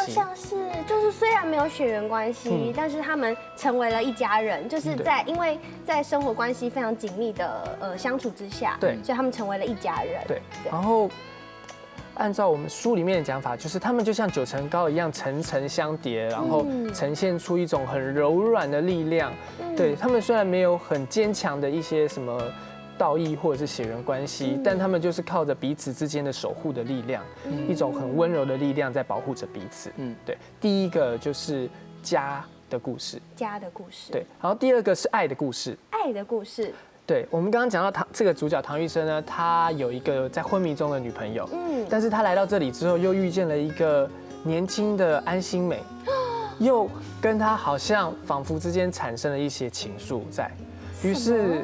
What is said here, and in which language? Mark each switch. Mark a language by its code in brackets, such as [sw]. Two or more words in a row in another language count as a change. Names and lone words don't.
[zh] 就像是，就是雖然沒有血緣關係，但是他們成為了一家人，就是因為在生活關係非常緊密的相處之下，對，所以他們成為了一家人。對，然後。按照我們書裡面的講法，就是他們就像9層糕一樣層層相疊，然後呈現出一種很柔軟的力量。對，他們雖然沒有很堅強的一些什麼道義或者是血緣關係，但他們就是靠着彼此之間的守護的力量，一種很溫柔的力量在保護着彼此。對，第一個就是家的故事。家的故事。對，然後第二個是愛的故事。愛的故事。對，我們剛剛講到這個主角唐玉生呢，他有一個在昏迷中的女朋友，但是他來到這裡之後，又遇見了一個年輕的安心美，又跟他好像仿佛之間產生了一些情愫在，於是